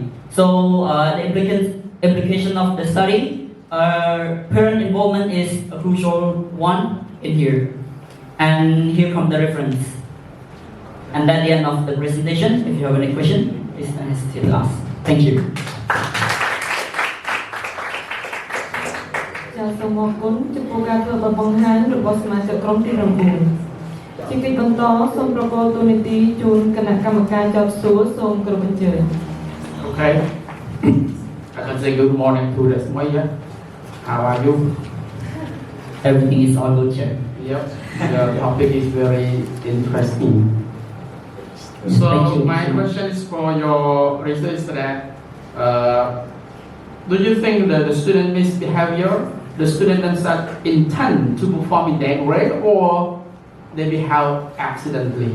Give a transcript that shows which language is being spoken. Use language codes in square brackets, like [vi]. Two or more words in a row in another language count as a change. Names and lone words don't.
[en] So the application of the study, parent involvement is a crucial one in here. And here comes the reference. And that's the end of the presentation. If you have any question, please don't hesitate to ask. Thank you. [km] សូមអរគុណចំពោះការធ្វើបទបង្ហាញរបស់សមាជិកក្រុមទី ជាកិច្ចបន្តសូមប្រកល់ទូនីតិជូនគណៈកម្មការចោទសួរសូមគោរពអញ្ជើញ [en] Okay. I can say good morning to the Smaya. How are you? Everything is all good, Chair. Yep. The topic is very interesting. So my question is for your research that do you think that the student misbehavior, the student themselves intend to perform in their grade, or they behave accidentally?